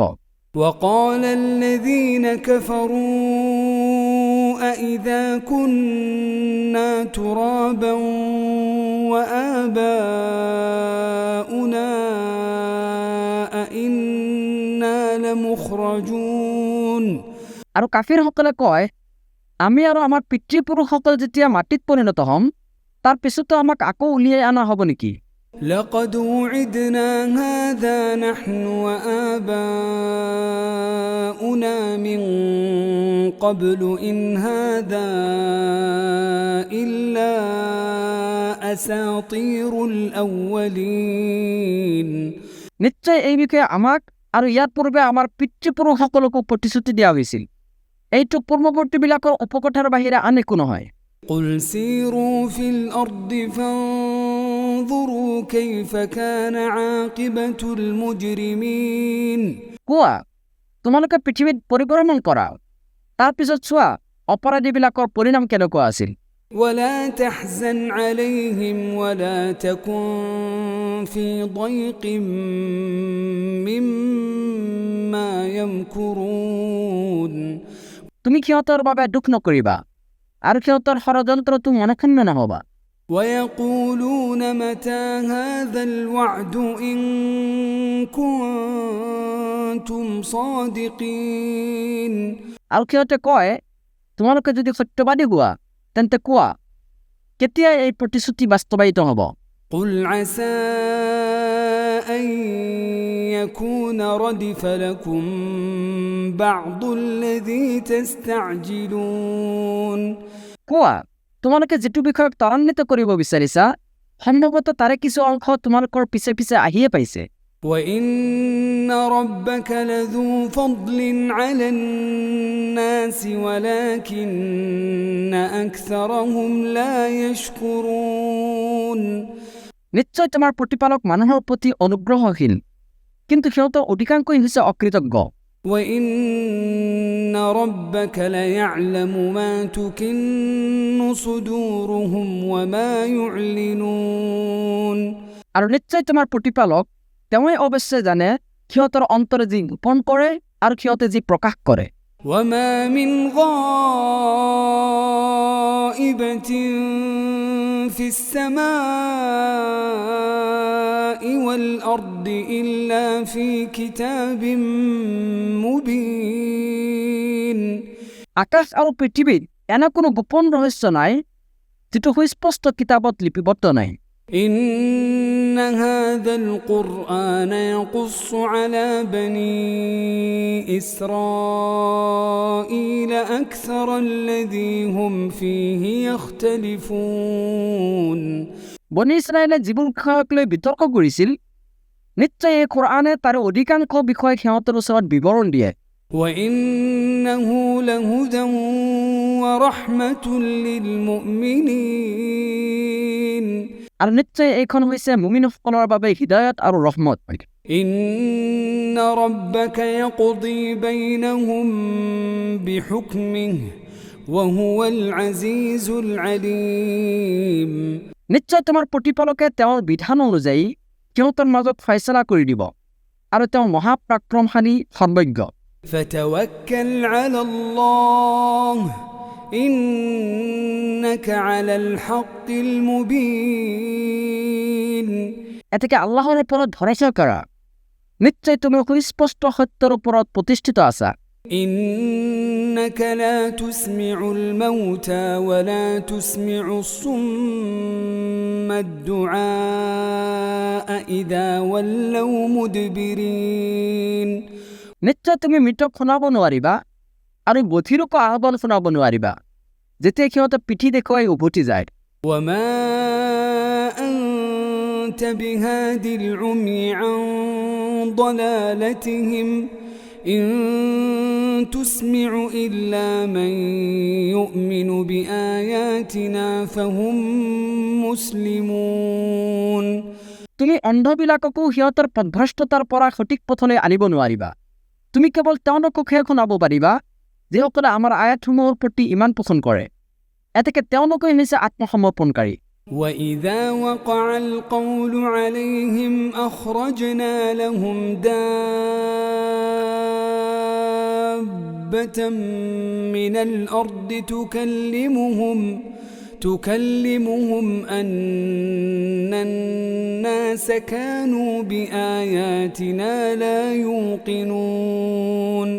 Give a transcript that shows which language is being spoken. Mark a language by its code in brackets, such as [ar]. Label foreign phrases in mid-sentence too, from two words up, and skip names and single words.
[ar] وَقَالَ الَّذِينَ كَفَرُوا أَإِذَا كُنَّا تُرَابًا وَآبَاؤُنَا لمخرجون [as] আৰু কাফিৰসকলে কয় আমি আৰু আমাৰ পিতৃপুৰুষসকল যেতিয়া মাটিত পৰিণত হ'ম তাৰ পিছতো আমাক আকৌ উলিয়াই অনা হ'ব নেকি [ar] لقد وعدنا هذا نحن وآباؤنا من قبل إن هذا إلا أساطير الأولين [as] নিশ্চয় এই বিষয়ে আমাক আৰু ইয়াৰ পূৰ্বে আমাৰ পিতৃপুৰুষসকলকো প্ৰতিশ্ৰুতি দিয়া হৈছিল এইটো পূৰ্বৱৰ্তীবিলাকৰ উপকথাৰ বাহিৰে আন একো নহয় [ar] قل سيروا في الأرض فانظروا كيف كان عاقبة المجرمين [as] কোৱা তোমালোকে পৃথিৱীত পৰিভ্ৰমণ কৰা তাৰ পিছত চোৱা অপৰাধীবিলাকৰ পৰিণাম কেনেকুৱা আছিল [ar] ولا تحزن عليهم ولا تكن في ضيق مما يمكرون [as] তুমি সিহঁতৰ বাবে দুখ নকৰিবা আৰু সিহঁতৰ ষড়যন্ত্ৰটো মনক্ষুণ্ণ নহবা [ar] ويقولون متى هذا الوعد إن كنتم صادقين [as] আৰু সিহঁতে কয় তোমালোকে যদি সত্যবাদী হোৱা তেন্তে কোৱা কেতিয়া এই প্ৰতিশ্ৰুতি বাস্তৱায়িত হ'ব [ar] قل عسى أن يكون ردف لكم بعض الذي تستعجلون [as] কোৱা তোমালোকে যিটো বিষয়ক ত্বৰান্বিত কৰিব বিচাৰিছা সম্ভৱতঃ তাৰে কিছু অংশ তোমালোকৰ পিছে পিছে আহিয়ে পাইছে [ar] وإن ربك لذو فضل على الناس ولكن أكثرهم لا يشكرون [as] নিশ্চয় তোমাৰ প্ৰতিপালক মানুহৰ প্ৰতি অনুগ্ৰহশীল কিন্তু সিহঁতৰ অধিকাংশই হৈছে অকৃতজ্ঞ [ar] وإن ربك ليعلم ما تكن صدورهم وما يعلنون [as] আৰু নিশ্চয় তোমাৰ প্ৰতিপালক তেওঁই অৱশ্যে জানে সিহঁতৰ অন্তৰে যি গোপন কৰে আৰু সিহঁতে যি প্ৰকাশ কৰে [ar] وما من غائبة في السماء والأرض إلا في كتاب مبين [as] আকাশ আৰু পৃথিৱীত এনে কোনো গোপন ৰহস্য নাই যিটো সুস্পষ্ট কিতাপত লিপিবদ্ধ নাই [ar] إن هذا القرآن يقص على بني إسرائيل أكثر الذي هم فيه يختلفون [as] বনি ইছৰাইলে যিবোৰ বিষয়ক লৈ বিতৰ্ক কৰিছিল নিশ্চয় এই কোৰআনে তাৰ অধিকাংশ বিষয় সিহঁতৰ ওচৰত বিৱৰণ দিয়ে [ar] وإنه لهدى ورحمة للمؤمنين [as] আৰু নিশ্চয় এইখন হৈছে মুমিনসকলৰ বাবে হিদায়ত আৰু ৰহমত [ar] إن ربك يقضي بينهم بحكمه وهو العزيز العليم [as] নিশ্চয় তোমাৰ প্ৰতিপালকে তেওঁৰ বিধান অনুযায়ী সিহঁতৰ মাজত ফয়ছলা কৰি দিব আৰু তেওঁ মহাপৰাক্ৰমশালী সৰ্বজ্ঞ [ar] فتوكل على الله إنك على الحق المبين [as] এতেকে আল্লাহৰ ওপৰত ভৰসা কৰা নিশ্চয় তুমি সুস্পষ্ট সত্যৰ ওপৰত প্ৰতিষ্ঠিত আছা [ar] إنك لا تسمع الموتى ولا تسمع الصم الدعاء إذا ولوا مدبرين [as] নিশ্চয় তুমি মৃতক শুনাব নোৱাৰিবা আৰু বধিৰকো আহ্বান শুনাব নোৱাৰিবা যেতিয়া সিহঁতে পিঠি দেখুৱাই উভতি যায় [ar] وما أنت بهاد العمي عن ضلالتهم إن تسمع إلا من يؤمن بآياتنا فهم مسلمون [as] তুমি অন্ধবিলাককো সিহঁতৰ পথভ্ৰষ্টতাৰ পৰা সঠিক পথলৈ আনিব নোৱাৰিবা তুমি কেৱল তেওঁলোককহে শুনাব পাৰিবা যিসকলে আমাৰ আয়াতসমূহৰ প্ৰতি ইমান পোষণ কৰে এতেকে তেওঁলোকেই হৈছে আত্মসমৰ্পণকাৰী [ar] وإذا وقع القول عليهم أخرجنا لهم دابة من الأرض تكلمهم أن الناس كانوا بآياتنا لا يوقنون